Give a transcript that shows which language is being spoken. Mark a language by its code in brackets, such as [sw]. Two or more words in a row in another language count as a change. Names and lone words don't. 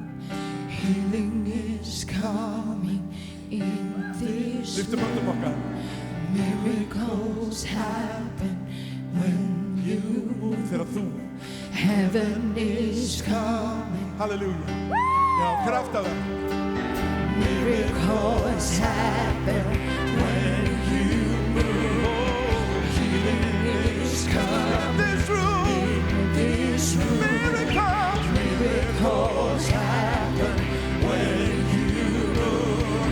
[en] Healing is coming in this [is] Lyftum höndum okkar. [en] Miracles happen when you move. [is] Þegar þú. [en] Heaven is coming. [is] Halleluja. Já, kraft af það. [en] Miracles happen when you move. Healing is coming. This room. This room. Miracles. Miracles happen when you move.